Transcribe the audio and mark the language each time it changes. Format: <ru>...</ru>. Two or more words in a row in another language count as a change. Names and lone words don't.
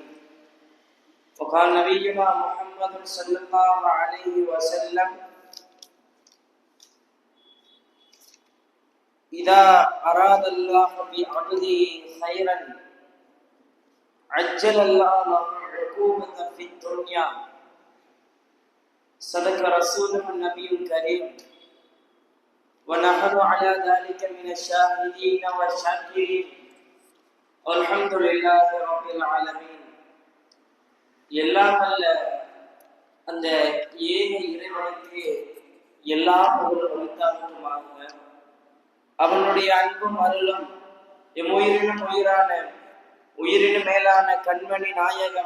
<ar>وقال نبينا محمد صلى الله عليه وسلم إذا أراد الله بعبده خيرا عجل الله له العقوبة في الدنيا. صدق رسوله النبي الكريم ونحن على ذلك من الشاهدين والشاكرين والحمد لله رب العالمين.</ar> <ta>எல்லாம் அல்ல அந்த ஏக இறைவனுக்கு எல்லா புகழும் உரித்தாகுமாக. அவனுடைய அன்பும் அருளும் எம்முயிரினும் உயிரான உயிரினும் மேலான கண்மணி நாயகம்</ta>